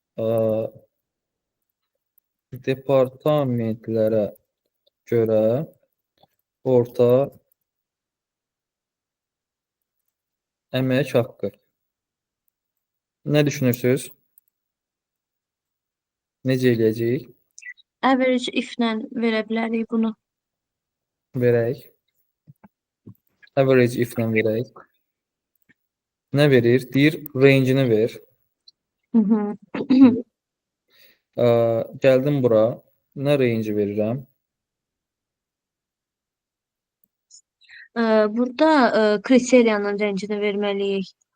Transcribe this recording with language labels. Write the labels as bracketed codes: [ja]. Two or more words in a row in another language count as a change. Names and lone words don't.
[az] Departamentlərə görə orta əmək haqqı. Nə düşünürsünüz? Necə eləyəcəyik? Average if-lə verə bilərik bunu. Verək. Average if-lə verək. Nə verir? Deyir, range-ini ver. Gəldim bura. Nə range verirəm? Burada kriteriyanın rəngini verməliyik.